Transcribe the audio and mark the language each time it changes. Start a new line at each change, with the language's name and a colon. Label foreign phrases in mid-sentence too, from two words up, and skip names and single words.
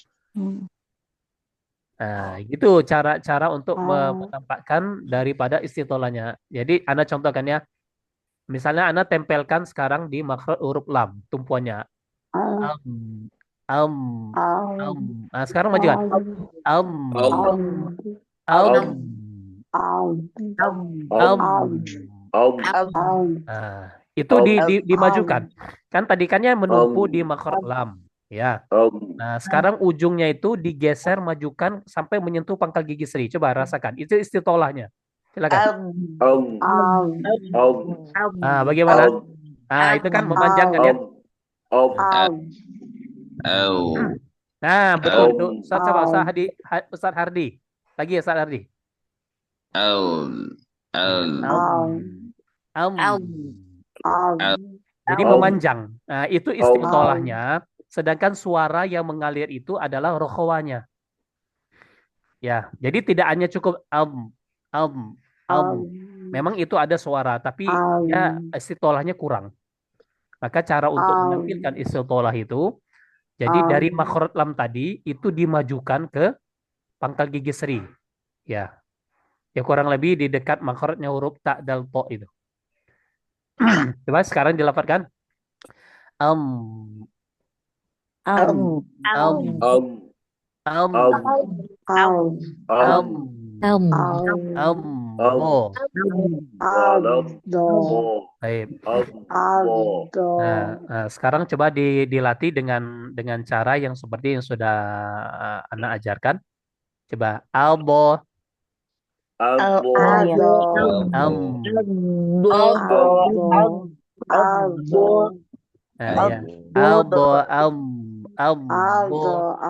Indonesian: Nah, gitu cara-cara untuk menampakkan daripada istitolahnya. Jadi, Anda contohkan ya. Misalnya Anda tempelkan sekarang di makhraj huruf lam, tumpuannya. Am, am, am. Nah, sekarang majukan. Am, Om. am, am. Om. Nah, itu dimajukan. Kan tadi kannya menumpu di makhraj lam. Ya. Om. Nah, sekarang ujungnya itu digeser, majukan sampai menyentuh pangkal gigi seri. Coba rasakan. Itu istitolahnya. Silakan. Om. Om. Nah, bagaimana? Om. Nah, itu kan memanjangkan ya. Om. Au. Nah, betul itu. Om. Ustaz Hardi. Lagi ya, Ustaz Hardi. Au. Iya. Au. Am. Au. Jadi memanjang. Nah, itu istitolahnya. Sedangkan suara yang mengalir itu adalah rokhawanya. Ya, jadi tidak hanya cukup am, am. Memang itu ada suara, tapi ya istitolahnya kurang. Maka cara untuk menampilkan istitolah itu, jadi dari makhraj lam tadi itu dimajukan ke pangkal gigi seri. Ya, ya kurang lebih di dekat makhrajnya huruf ta dal to itu. Coba sekarang dilafadzkan. Am, Om. am, Om. am, Om. am, Om. am, bo. Bo. Baik. Bo. Nah, sekarang coba dilatih dengan cara yang seperti yang sudah Anda ajarkan. Coba albo, Albo. am, nah, ya, albo, bo.